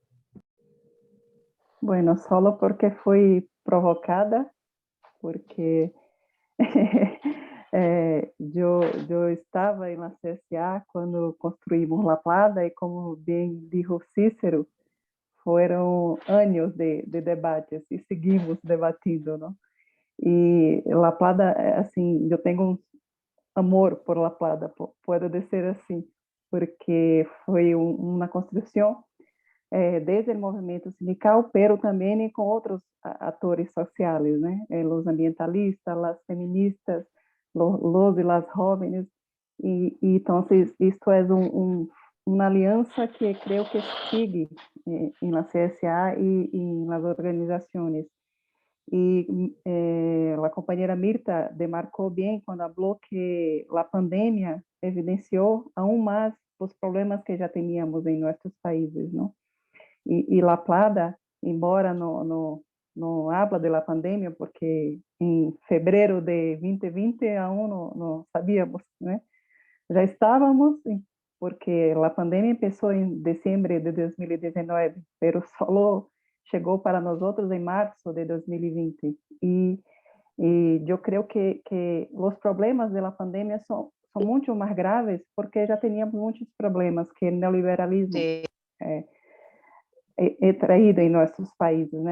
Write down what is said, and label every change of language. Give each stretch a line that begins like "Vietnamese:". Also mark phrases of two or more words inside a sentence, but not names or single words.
Spanish: Bueno, solo porque fui provocada, porque yo estaba en la CSA cuando construimos La Plata y como bien dijo Cícero, fueron años de debates y seguimos debatiendo, ¿no? Y La Plata, assim, yo tengo un amor por La Plata, puedo decir así, porque fue una construcción desde
Portuguese: o movimento sindical,
Spanish: pero
Portuguese: também com outros atores sociais, né? Os ambientalistas, as feministas,
Spanish: los e las jóvenes.
Portuguese: Então, isto é uma aliança que creio que sigue na CSA e nas organizações. E a companheira Mirta demarcou bem quando falou que a pandemia evidenciou aún mais os problemas que já tínhamos em nossos países, não? E La Plata, embora não
Spanish: habla de la pandemia,
Portuguese: porque em fevereiro de 2020 aún não sabíamos, né? Já estávamos, porque a pandemia começou em dezembro de 2019, mas só chegou para nós outros em março de 2020. E eu creio que os problemas da pandemia são muito mais graves, porque já tínhamos muitos problemas que o neoliberalismo traído em nossos países, né?